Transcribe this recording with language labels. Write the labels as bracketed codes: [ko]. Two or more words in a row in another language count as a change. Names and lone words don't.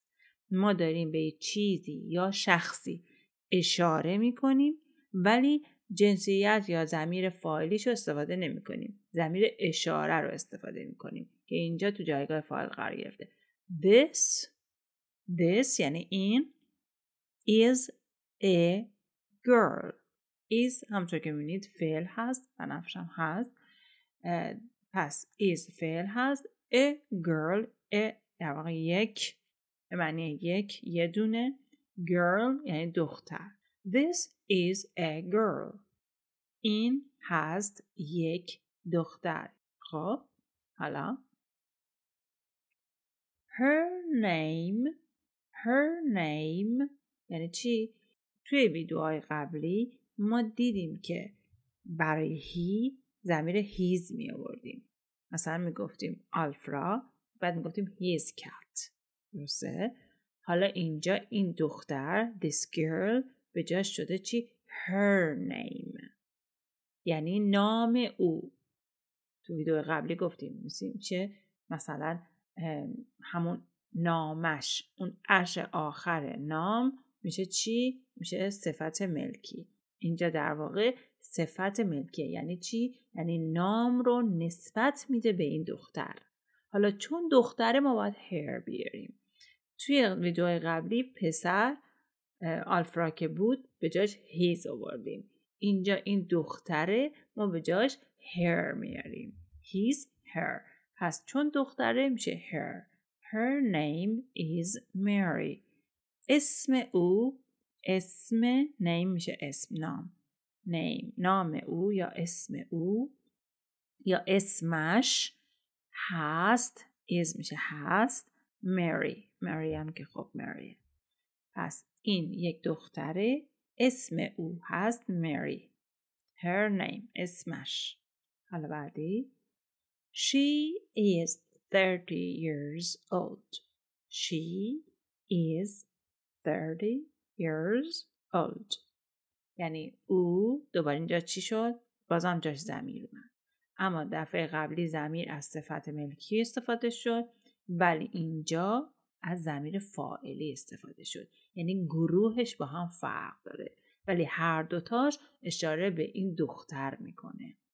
[fa] ما داریم به چیزی یا شخصی اشاره میکنیم ولی جنسیت یا ضمیر فاعلیش رو استفاده نمی کنیم. ضمیر اشاره رو استفاده می کنیم که اینجا تو جایگاه فاعل قرار گرفته. [en] This [fa] یعنی این [en] is a girl. [fa] is همونطور که می‌بینید فعل هست، بنفش هم هست. پس is فعل هست. [en] A girl [fa] در واقع یک به معنی یک، یه دونه. Girl یعنی دختر. [en] This is a girl. [fa] این هست یک دختر. خب حالا [en] her name [fa] یعنی چی؟ توی ویدیوهای قبلی ما دیدیم که برای هی ضمیر his می آوردیم. مثلا می گفتیم آلفرا، بعد می گفتیم [en] his cat. [fa] درسته؟ حالا اینجا این دختر [en] this girl [fa] به جاش شده چی؟ [en] her name [fa] یعنی نام او. تو ویدیو قبلی گفتیم چه؟ مثلا همون نامش، اون اش آخر نام میشه چی؟ میشه صفت ملکی. اینجا در واقع صفت ملکیه. یعنی چی؟ یعنی نام رو نسبت میده به این دختر. حالا چون دختره ما باید her بیاریم. توی ویدیوهای قبلی پسر آلفرا که بود به جاش his آوردیم. اینجا این دختره ما به جاش her میاریم. [en] his her. [fa] پس چون دختره میشه her. [en] Her name is Mary. [fa] اسم او، اسم name میشه اسم، نام. نام او یا اسم او یا اسمش هست، is میشه هست، Mary هم که خب Mary. پس این یک دختره، اسم او هست Mary. [en] Her name، [fa] اسمش. حالا بعدی [en] She is 30 years old. She is 30 years old. [fa] یعنی او، دوباره اینجا چی شد؟ بازم جاش ضمیر اومد. اما دفعه قبلی ضمیر از صفت ملکی استفاده شد، ولی اینجا از ضمیر فاعلی استفاده شد. یعنی گروهش با هم فرق داره، ولی هر دوتاش اشاره به این دختر میکنه.